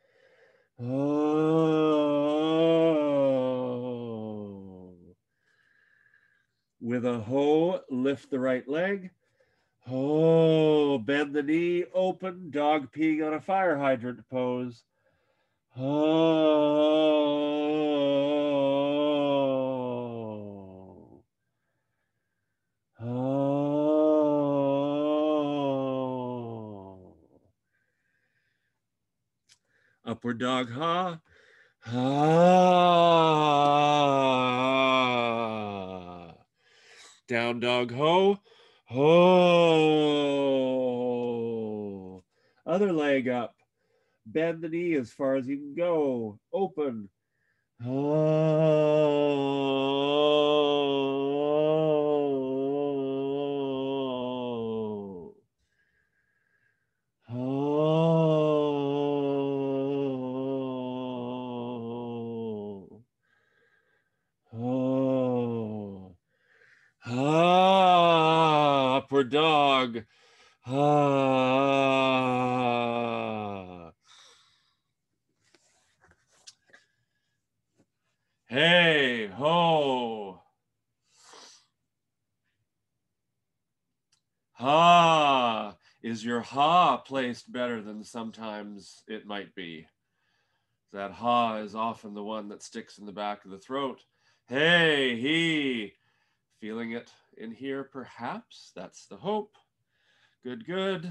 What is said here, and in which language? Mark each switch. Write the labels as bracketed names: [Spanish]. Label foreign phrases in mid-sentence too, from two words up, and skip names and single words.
[English] With a ho, lift the right leg. Ho, bend the knee, open, dog peeing on a fire hydrant pose. Ho. Ho. Upward dog, ha. Ha. Down dog, ho. Ho. Other leg up. Bend the knee as far as you can go. Open. Ho. Ho. Ho. Ha. Upward dog. Ha. Hey, ho. Ha. Is your ha placed better than sometimes it might be? That ha is often the one that sticks in the back of the throat. Hey, he. Feeling it in here, perhaps? That's the hope. Good, good.